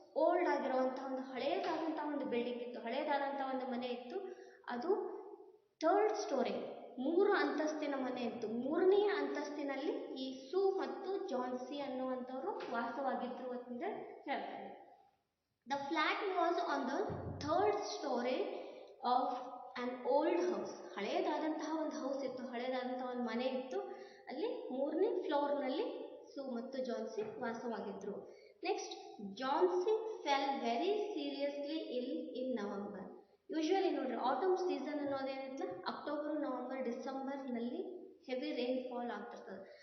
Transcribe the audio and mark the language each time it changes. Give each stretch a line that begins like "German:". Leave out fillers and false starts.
Kannada: Old ಆಗಿರುವಂಥ ಒಂದು ಹಳೇದಾದಂಥ ಒಂದು ಬಿಲ್ಡಿಂಗ್ ಇತ್ತು, ಹಳೇದಾದಂಥ ಒಂದು ಮನೆ ಇತ್ತು. ಅದು ಥರ್ಡ್ ಸ್ಟೋರಿ, 3 ಅಂತಸ್ತಿನ ಮನೆ ಇತ್ತು. 3ನೇ ಅಂತಸ್ತಿನಲ್ಲಿ ಈ ಸೂ ಮತ್ತು ಜಾನ್ಸಿ ಅನ್ನುವಂಥವ್ರು ವಾಸವಾಗಿದ್ರು ಅಂತ ಹೇಳ್ತಾರೆ.
English: The flat was on the third story of an old house.
Kannada: ಹಳೆಯದಾದಂತಹ ಒಂದು ಹೌಸ್ ಇತ್ತು, ಹಳೆಯದಾದಂತಹ ಒಂದು ಮನೆ ಇತ್ತು. ಅಲ್ಲಿ ಮೂರನೇ ಫ್ಲೋರ್ನಲ್ಲಿ ಸೂ ಮತ್ತು Jhansi ವಾಸವಾಗಿದ್ರು.
English: Next, Johnsy fell very seriously ill in November.
Kannada: ಯೂಶುವಲಿ ನೋಡ್ರಿ, ಆಟಮ್ ಸೀಸನ್ ಅನ್ನೋದೇನಿಲ್ಲ, ಅಕ್ಟೋಬರ್, ನವೆಂಬರ್, ಡಿಸೆಂಬರ್ನಲ್ಲಿ ಹೆವಿ ರೈನ್ ಫಾಲ್ ಆಗ್ತಿರ್ತದೆ.